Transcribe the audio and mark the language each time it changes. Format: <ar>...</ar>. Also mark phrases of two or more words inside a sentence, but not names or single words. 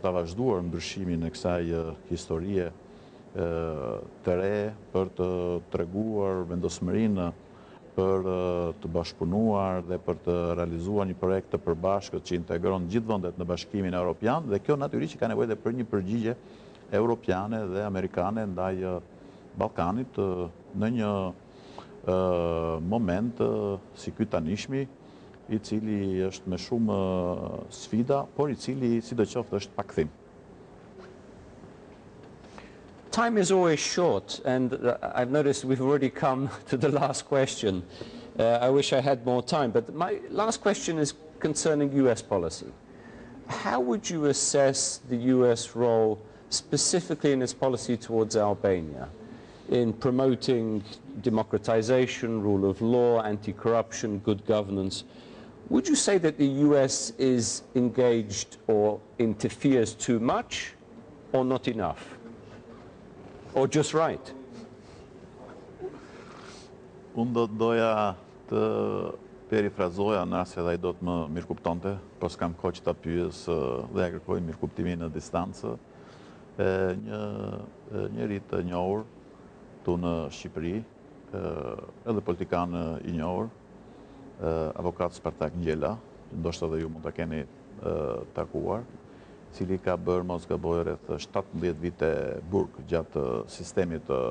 <sq>ta vazhduar ndryshimin e kësaj historie të re, për të treguar vendosmërinë për të bashkëpunuar dhe për të realizuar një projekt të përbashkët që integron gjithë vendet në Bashkimin Evropian, dhe kjo natyrisht që ka nevojë dhe për një përgjigje europiane dhe amerikane ndaj Ballkanit në një moment si ky tanishmi, i cili është me shumë sfida, por i cili sidoqoftë është pa kthim.</sq> <en>Time is always short, and I've noticed we've already come to the last question. I wish I had more time, but my last question is concerning US policy. How would you assess the US role specifically in its policy towards Albania, in promoting democratization, rule of law, anti-corruption, good governance? Would you say that the US is engaged or interferes too much or not enough? Or just right?</en> <sq>Unë do të doja të perifrazoja në rast se ai do të më mirëkuptonte, po s'kam kohë që ta pyes dhe ja kërkoj mirëkuptimin në distancë. Një njeri të njohur tu në Shqipëri, edhe politikan i njohur, avokat Spartak Ngjela, ndoshta edhe ju mund ta keni takuar, cili ka bërë mos gaboj rreth 17 vite burg gjatë sistemit</sq>